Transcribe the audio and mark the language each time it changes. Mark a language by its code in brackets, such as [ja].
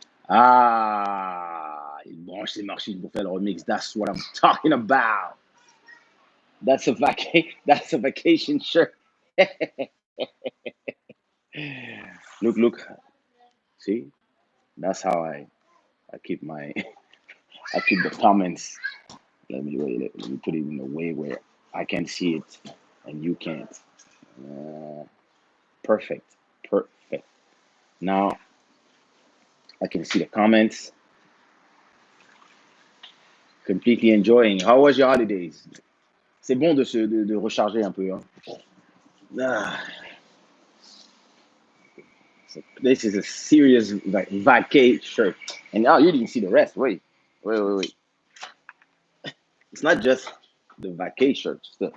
[fr] Il branche ses machines pour faire le remix. [en] That's what I'm talking about. That's a vacation shirt. Look. See? That's how I keep my I keep the comments. Let me put it in a way where I can see it and you can't. Uh, perfect. Perfect. Now I can see the comments. Completely enjoying. How was your holidays? [fr] C'est bon de recharger un peu. Hein? [en] Ah, so this is a serious vacay shirt. And now you didn't see the rest. Wait. It's not just the vacay shirt.